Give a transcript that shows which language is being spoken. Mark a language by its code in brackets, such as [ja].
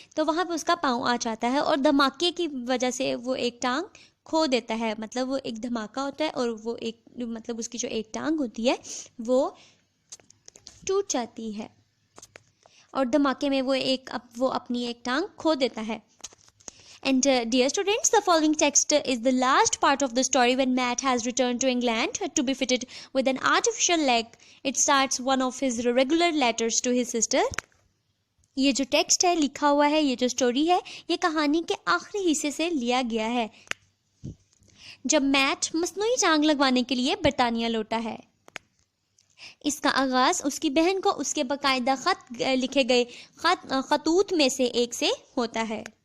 [hi] तो वहाँ पे उसका पाँव आ जाता है और धमाके की वजह से वो एक टांग खो देता है. मतलब वो एक धमाका होता है और वो एक मतलब उसकी जो एक टांग होती है वो टूट जाती है और धमाके में वो अपनी एक टांग खो देता है. [en] And dear students, the following text is the last part of the story when Matt has returned to England to be fitted with an artificial leg. It starts one of his regular letters to his sister. [hi] ये जो text है लिखा हुआ है, ये जो story है, ये कहानी के आखिरी हिस्से से लिया गया है जब मैट मसनूई टांग लगवाने के लिए बरतानिया लौटा है. इसका आगाज उसकी बहन को उसके बाकायदा लिखे गए खतूत में से एक से होता है.